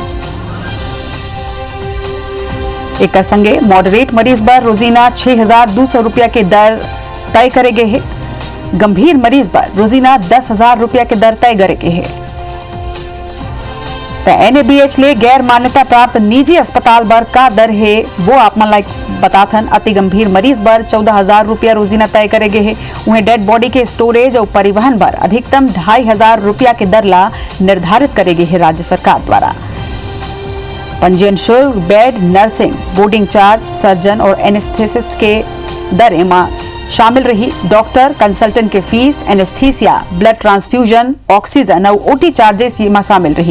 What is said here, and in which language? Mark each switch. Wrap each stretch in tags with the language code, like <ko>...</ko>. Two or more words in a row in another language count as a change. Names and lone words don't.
<hne>एक संगे मॉडरेट मरीज बर रोजीना 6,200 रुपया के दर तय करे गे है। गंभीर मरीज पर रोजीना 10,000 रुपया के दर तय करे गे है। तो एनएबीएच ले गैर मान्यता प्राप्त निजी अस्पताल बर का दर है वो आप मन लाइक बताथन। अति गंभीर मरीज बर 14,000 रुपया रोजीना तय करे गे है। उन्हें</hne> <en>dead body</en> <hne>के स्टोरेज और परिवहन बर अधिकतम 2,500 रुपया के दर ला निर्धारित करे गे है राज्य सरकार द्वारा। पंजीयन शुल्क, बेड, नर्सिंग,</hne> <en>boarding charge,</en> <hne>सर्जन और एनेस्थेसिस्ट के दर एमा शामिल रही। डॉक्टर, कंसल्टेंट के फीस, एनेस्थीसिया,</hne> <en>blood transfusion,</en> <hne>ऑक्सीजन और</hne> <en>OT charges</en> <hne>में शामिल रही।</hne>